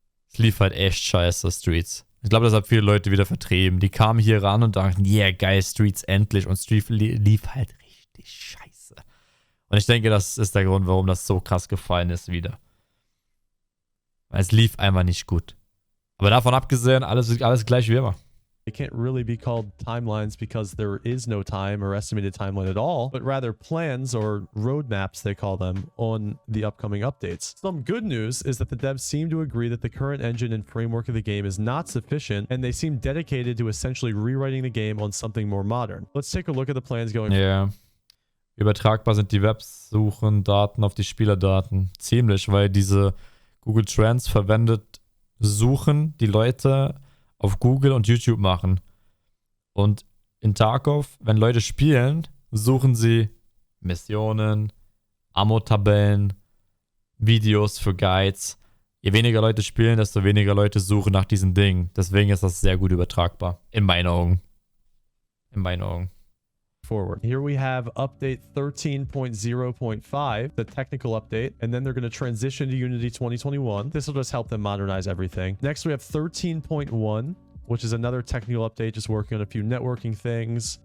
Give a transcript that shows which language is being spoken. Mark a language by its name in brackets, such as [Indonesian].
[German] Es lief halt echt scheiße, Streets. Ich glaube, das hat viele Leute wieder vertrieben. Die kamen hier ran und dachten, yeah, geil, Streets endlich. Und Streets lief halt richtig scheiße. Und ich denke, das ist der Grund, warum das so krass gefallen ist wieder. Weil es lief einfach nicht gut. Aber davon abgesehen, alles gleich wie immer. [English] They can't really be called timelines because there is no time or estimated timeline at all, but rather plans or roadmaps, they call them, on the upcoming updates. Some good news is that the devs seem to agree that the current engine and framework of the game is not sufficient, and they seem dedicated to essentially rewriting the game on something more modern. Let's take a look at the plans going forward. [German] Ja. Übertragbar sind die Websuchen, Daten auf die Spielerdaten. Ziemlich, weil diese Google Trends verwendet Suchen die Leute auf Google und YouTube machen. Und in Tarkov, wenn Leute spielen, suchen sie Missionen, Ammo-Tabellen, Videos für Guides. Je weniger Leute spielen, desto weniger Leute suchen nach diesen Dingen. Deswegen ist das sehr gut übertragbar. In meinen Augen. In meinen Augen. [English] Forward. Here we have update 13.0.5, the technical update, and then they're going to transition to Unity 2021. This will just help them modernize everything. Next, we have 13.1, which is another technical update, just working on a few networking things.